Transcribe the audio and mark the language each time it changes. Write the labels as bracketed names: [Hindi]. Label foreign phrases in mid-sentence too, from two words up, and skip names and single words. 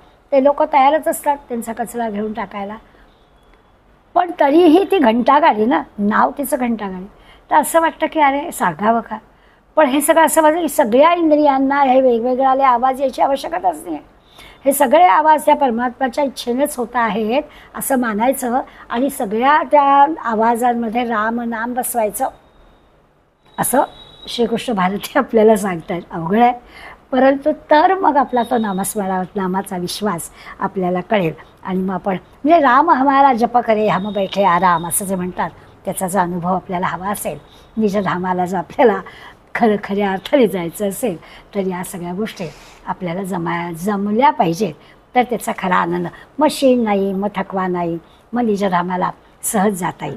[Marathi] ते लोक तयारच असतात त्यांचा कचरा घेऊन टाकायला. पण तरीही ती घंटागाडी ना, नाव तिचं घंटागाडी, तर असं वाटतं की अरे सांगावं का. पण हे सगळं असं वाटतं की सगळ्या इंद्रियांना हे वेगवेगळे आवाज यायची आवश्यकताच नाही आहे. हे सगळे आवाज त्या परमात्म्याच्या इच्छेनेच होत आहेत असं मानायचं आणि सगळ्या त्या आवाजांमध्ये राम नाम बसवायचं असं श्रीकृष्ण भारती आपल्याला सांगतात. अवघड आहे, परंतु तर मग आपला तो नामाचा विश्वास आपल्याला कळेल आणि मग आपण म्हणजे [Hindi] राम हमारा जप करे हम बैठे आराम [Marathi] असं जे म्हणतात त्याचा जो अनुभव आपल्याला हवा असेल, निजधामाला जर आपल्याला खऱ्या अर्थाने जायचं असेल तर या सगळ्या गोष्टी आपल्याला जमल्या पाहिजेत. तर त्याचा खरा आनंद मग शीण नाही, मग थकवा नाही, मग निजधामाला सहज जाता येईल.